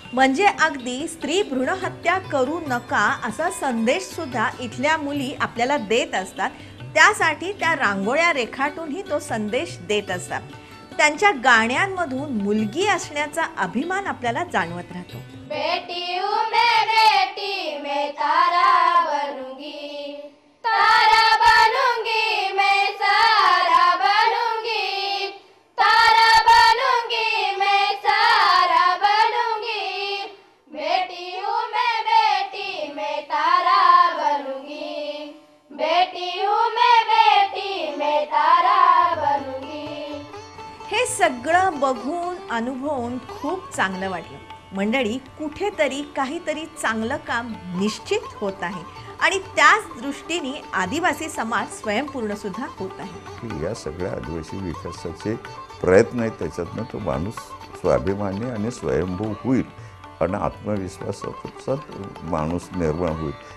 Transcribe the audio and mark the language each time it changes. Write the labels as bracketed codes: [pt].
[mr] म्हणजे अगदी स्त्री भ्रूण हत्या करू नका असा संदेश सुद्धा इथल्या मुली आपल्याला देत असतात. त्यासाठी त्या रांगोळ्या रेखाटूनही तो संदेश देत असतात. त्यांच्या गाण्यांमधून मुलगी असण्याचा अभिमान आपल्याला जाणवत राहतो. [hi] बेटी हूँ मैं, बेटी मैं तारा बनूंगी, तारा बनूंगी मैं, सारा बनूंगी, तारा बनूंगी मैं, सारा बनूंगी. बेटी हूँ मैं, बेटी मैं तारा बनूंगी, बेटी हूँ मैं, बेटी मैं तारा बनूंगी. [mr] हे सगळं बघून अनुभवून खूप चांगलं वाटलं. मंडळी, कुठेतरी काहीतरी चांगलं काम निश्चित होत आहे आणि त्याच दृष्टीने आदिवासी समाज स्वयंपूर्ण सुद्धा होत आहे. या सगळ्या आदिवासी विकासाचे प्रयत्न आहेत, त्याच्यातनं तो माणूस स्वाभिमानी आणि स्वयंभू होईल आणि आत्मविश्वासाचा माणूस निर्माण होईल.